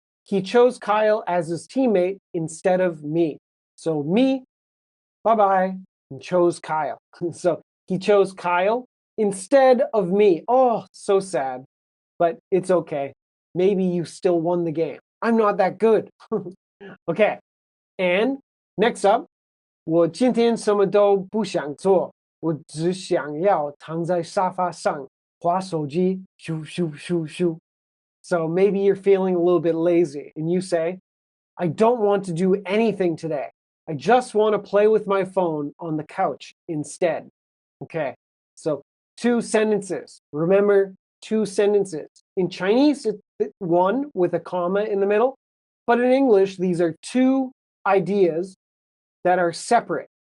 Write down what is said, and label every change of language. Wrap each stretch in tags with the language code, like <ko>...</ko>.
<en>He chose Kyle as his teammate instead of me. So me, bye-bye, and chose Kyle. So he chose Kyle instead of me. Oh, so sad. But it's okay. Maybe you still won the game. I'm not that good. Okay. And next up,</en> <zh>我今天什么都不想做，我只想要躺在沙发上滑手机，咻咻咻咻。</zh> <en>So maybe you're feeling a little bit lazy and you say, I don't want to do anything today. I just want to play with my phone on the couch instead. Okay, so 2 sentences. Remember, 2 sentences. In Chinese, it's one with a comma in the middle. But in English, these are 2 ideas that are separate.</en>